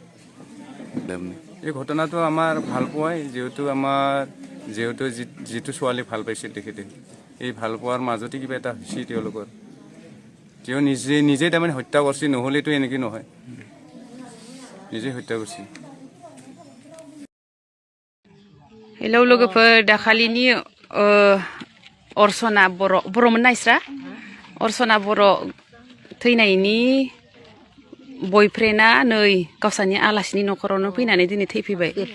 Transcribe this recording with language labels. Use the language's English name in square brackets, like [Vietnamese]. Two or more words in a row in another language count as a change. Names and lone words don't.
[Assamese] এই ঘটনাটো আমাৰ ভাল পোৱাই যিহেতু যিটো ছোৱালী ভাল পাইছিল তেখেতে এই ভাল পোৱাৰ মাজতে কিবা এটা হৈছে তেওঁলোকৰ তেওঁ নিজে তাৰমানে হত্যা কৰিছে নহ'লেতো এনেকৈ নহয় নিজে হত্যা কৰিছে। [Bodo] हेलौ लोगोफोर दाखालिनि अर्चना बर'मोन नायस्रा अर्चना बर' थैनायनि बयफ्रेन्डआ नै गावसानि आलासिनि न'खरावनो फैनानै दिनै थैफैबाय।